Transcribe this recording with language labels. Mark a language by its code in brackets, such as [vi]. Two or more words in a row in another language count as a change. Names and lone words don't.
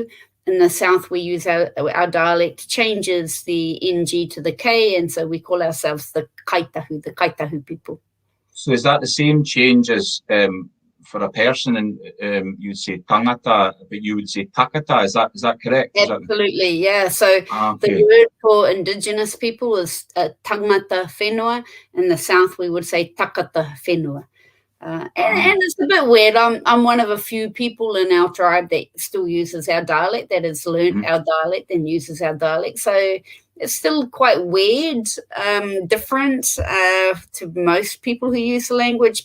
[en] In the south, we use our dialect changes the NG to the K, and so we call ourselves the Kaitahu people. So is that the same change as for a person, and you'd say tangata, but you would say takata? Is that correct? Absolutely, yeah. So the word for Indigenous people is [mi] tangata whenua. [en] In the south, we would say [mi] takata whenua. [en] And it's a bit weird. I'm one of a few people in our tribe that still uses our dialect, that has learned our dialect and uses our dialect. So it's still quite weird, different to most people who use the language.